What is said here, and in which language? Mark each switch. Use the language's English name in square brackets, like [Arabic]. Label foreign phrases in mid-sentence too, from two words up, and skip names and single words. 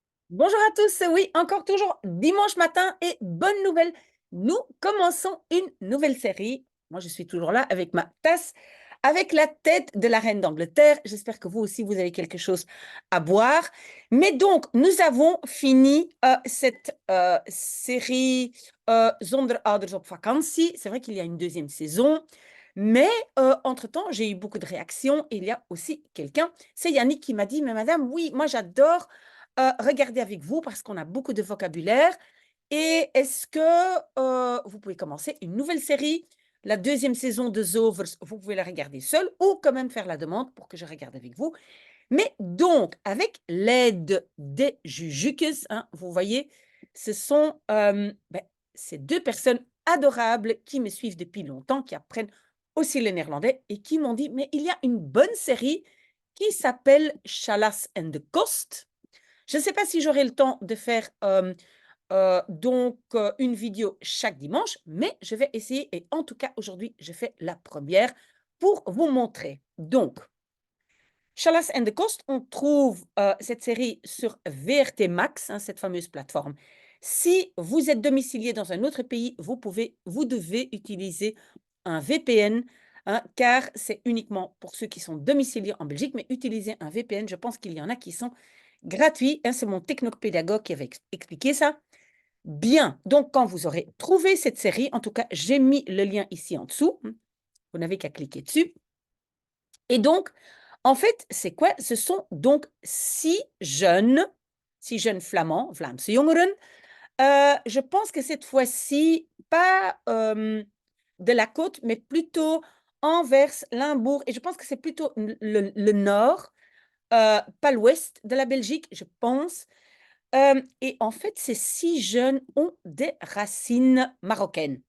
[French] Bonjour à tous, oui, encore toujours dimanche matin et bonne nouvelle, nous commençons une nouvelle série. Moi, je suis toujours là avec ma tasse, avec la tête de la reine d'Angleterre. J'espère que vous aussi, vous avez quelque chose à boire. Mais donc, nous avons fini cette série Zonder ouders op vakantie. C'est vrai qu'il y a une deuxième saison, mais entre-temps, j'ai eu beaucoup de réactions. Et il y a aussi quelqu'un, c'est Yannick qui m'a dit, mais madame, oui, moi j'adore regarder avec vous parce qu'on a beaucoup de vocabulaire. Et est-ce que vous pouvez commencer une nouvelle série? La deuxième saison de Zovers, vous pouvez la regarder seule ou quand même faire la demande pour que je regarde avec vous. Mais donc, avec l'aide des Jujukes, hein, vous voyez, ce sont ces deux personnes adorables qui me suivent depuis longtemps, qui apprennent aussi le néerlandais et qui m'ont dit, mais il y a une bonne série qui s'appelle Chalas and the Coast. Je ne sais pas si j'aurai le temps de faire une vidéo chaque dimanche, mais je vais essayer et en tout cas aujourd'hui, je fais la première pour vous montrer. Donc, Chalas and the Coast, on trouve cette série sur VRT Max, hein, cette fameuse plateforme. Si vous êtes domicilié dans un autre pays, vous devez utiliser un VPN, hein, car c'est uniquement pour ceux qui sont domiciliés en Belgique, mais utiliser un VPN, je pense qu'il y en a qui sont gratuits, hein, c'est mon technopédagogue qui avait expliqué ça. Bien, donc quand vous aurez trouvé cette série, en tout cas, j'ai mis le lien ici en dessous, vous n'avez qu'à cliquer dessus. Et donc, en fait, c'est quoi? Ce sont donc six jeunes flamands, [Dutch] Vlaamse jongeren. [French] Je pense que cette fois-ci, pas de la côte, mais plutôt Anvers, Limbourg. Et je pense que c'est plutôt le nord, pas l'ouest de la Belgique, je pense. Et en fait, ces six jeunes ont des racines marocaines.